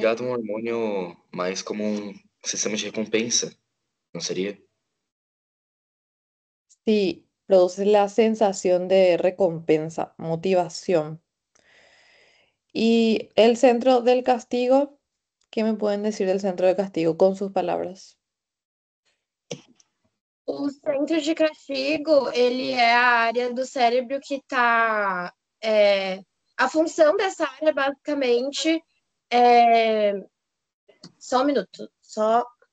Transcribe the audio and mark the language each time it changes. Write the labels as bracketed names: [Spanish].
[Portuguese] ligada a um hormônio mais como um sistema de recompensa, não seria? [Spanish] Sí, produce la sensación de recompensa, motivación. Y el centro del castigo, ¿qué me pueden decir del centro de castigo con sus palabras? [Portuguese] O centro de castigo, ele é a área do cérebro que está... a função dessa área, basicamente, é... Só um minuto, só...